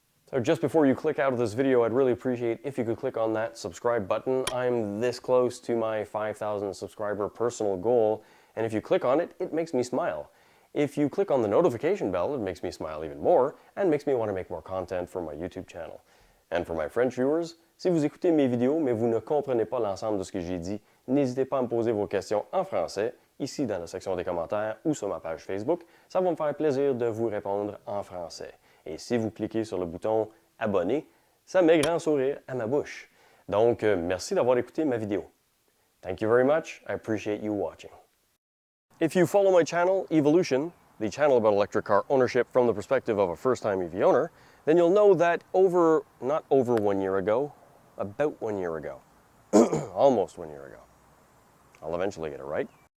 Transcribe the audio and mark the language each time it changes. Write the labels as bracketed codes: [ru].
[en] So just before you click out of this video, I'd really appreciate if you could click on that subscribe button. I'm this close to my 5,000 subscriber personal goal, and if you click on it, it makes me smile. If you click on the notification bell, it makes me smile even more and makes me want to make more content for my YouTube channel. [fr] And for my French viewers, si vous écoutez mes vidéos mais vous ne comprenez pas l'ensemble de ce que j'ai dit, n'hésitez pas à me poser vos questions en français, ici dans la section des commentaires ou sur ma page Facebook. Ça va me faire plaisir de vous répondre en français. Et si vous cliquez sur le bouton « Abonner », ça met grand sourire à ma bouche. Donc, merci d'avoir écouté ma vidéo. [en] Thank you very much. I appreciate you watching. If you follow my channel, Evolution, the channel about electric car ownership from the perspective of a first-time EV owner, then you'll know that not over 1 year ago, about 1 year ago, almost 1 year ago. I'll eventually get it right.